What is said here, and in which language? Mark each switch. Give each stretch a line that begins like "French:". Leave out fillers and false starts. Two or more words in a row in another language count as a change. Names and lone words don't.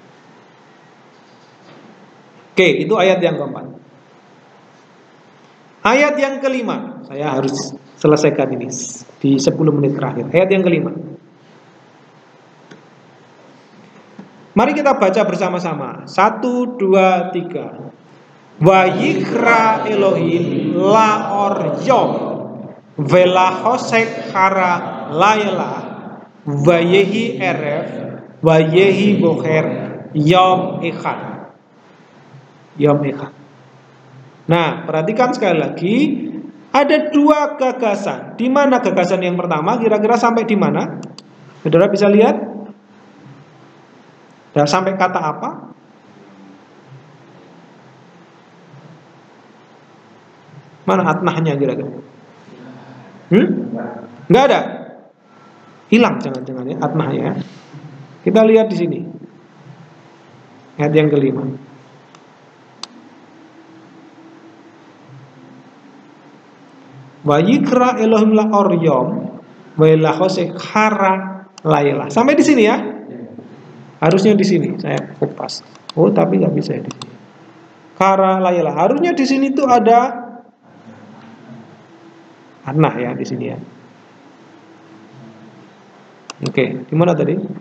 Indonesian: Oke, itu ayat yang keempat. Ayat yang kelima, saya harus selesaikan ini di 10 menit terakhir. Ayat yang kelima. Mari kita baca bersama-sama. 1, 2, 3.
Hebrew: ויקרא אלהים לאור יום ולחשך קרא לילה ויהי ערב ויהי בקר יום אחד.
Indonesian: Nah, perhatikan sekali lagi, ada dua gagasan. Di mana gagasan yang pertama? Kira-kira sampai di mana? Saudara bisa lihat? Dan sampai kata apa? Mana atnahnya kira-kira? Nggak ada. Hilang jangan-jangan ya atnahnya. Kita lihat di sini. Ayat yang kelima.
Hebrew: ויקרא אלהים לאור יום ולחשך קרא לילה.
Indonesian: Sampai di sini ya. Harusnya di sini. Saya kupas. Oh, tapi nggak bisa di sini.
Hebrew: קרא לילה.
Indonesian: Harusnya di sini tuh ada Anah ya di sini ya. Oke, di mana tadi?